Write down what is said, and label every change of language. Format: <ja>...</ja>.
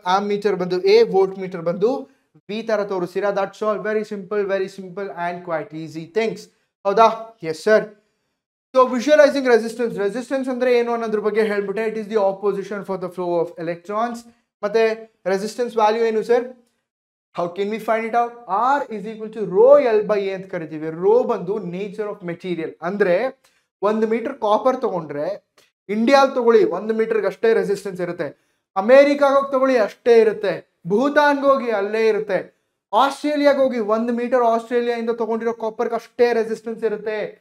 <kn>Am metre ಬಂದು A, volt meter ಬಂದು B ತರ ತೋರಿಸ್ತೀರಾ.</kn> <en>That's all. Very simple and quite easy things.</en> <kn>ಹೌದಾ?</kn> <en>Yes sir.</en> <kn>So visualising resistance ಅಂದ್ರೆ ಏನು ಅನ್ನೋದ್ರ ಬಗ್ಗೆ ಹೇಳ್ಬಿಟ್ಟೆ.</kn> <en>It is the opposition for the flow of electrons.</en> <kn>ಮತ್ತೆ resistance value ಏನು sir?</kn> <en>How can we find it out? R is equal to rho L by A ಅಂತ ಕರಿತೀವಿ. Rho ಬಂದು nature of material.</en> <kn>ಅಂದ್ರೆ 1 ಮೀಟರ್ ಕಾಪರ್ ತಗೊಂಡ್ರೆ ಇಂಡಿಯಾಲ್ ತಗೊಳ್ಳಿ 1 ಮೀಟರ್ಗೆ ಅಷ್ಟೇ ರೆಸಿಸ್ಟೆನ್ಸ್ ಇರುತ್ತೆ. ಅಮೇರಿಕಾಗ ಹೋಗಿ ತಗೊಳ್ಳಿ ಅಷ್ಟೇ ಇರುತ್ತೆ. ಭೂತಾನ್ಗೆ ಹೋಗಿ ಅಲ್ಲೇ ಇರುತ್ತೆ. ಆಸ್ಟ್ರೇಲಿಯಾಗ ಹೋಗಿ 1 ಮೀಟರ್ ಆಸ್ಟ್ರೇಲಿಯಾದಿಂದ ತಗೊಂಡಿರೋ ಕಾಪರ್ಗೆ ಅಷ್ಟೇ ರೆಸಿಸ್ಟೆನ್ಸ್ ಇರುತ್ತೆ.</kn>